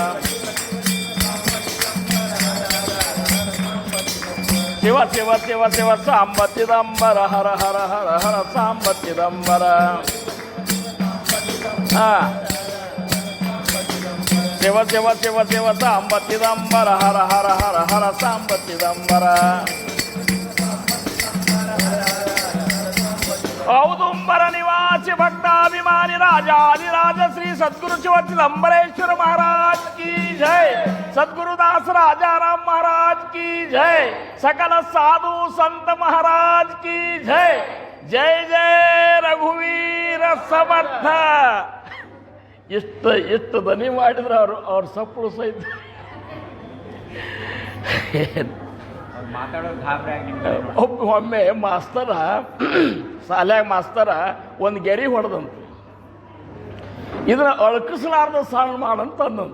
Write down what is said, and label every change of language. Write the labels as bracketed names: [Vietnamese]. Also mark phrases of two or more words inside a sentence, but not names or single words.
[Sanskrit] ಶಿವ ಶಿವ ಶಿವ ಶಿವ ಸಾಂಬ ಚಿದಂಬರ ಹರ ಹರ ಹರ ಹರ ಸಾಂಬ ಚಿದಂಬರ. ಶಿವ ಶಿವ ಶಿವ ಶಿವ ಸಾಂಬ ಚಿದಂಬರ ಹರ ಹರ ಹರ ಹರ ಸಾಂಬ ಚಿದಂಬರ. ಔದುಂಬರ ನಿವಾಸಿ ಭಕ್ತಾಭಿಮಾನಿ ರಾಜಾಧಿರಾಜ ಶ್ರೀ ಸದ್ಗುರು ಶಿವ ಚಿದಂಬರೇಶ್ವರ [Hindi] महाराज की जय. सद्गुरुदास राजाराम महाराज की जय. सकल साधु संत महाराज की जय. [Marathi] जय जय रघुवीर समर्थ. [Kannada] ಎಷ್ಟು ದನಿ ಮಾಡಿದ್ರೆ ಅವ್ರ ಸಪ್ಪಳು ಸಹಿತ ಒಮ್ಮೆ ಮಾಸ್ತರ ಶಾಲ್ಯಾಗ ಮಾಸ್ತರ ಒಂದು ಗೆರಿ ಹೊಡೆದಂತ, ಇದನ್ನ ಅಳ್ಕಿಸಲಾರ್ದು ಸಣ್ಣ ಮಾಡಂತ ಅಂದಂತ.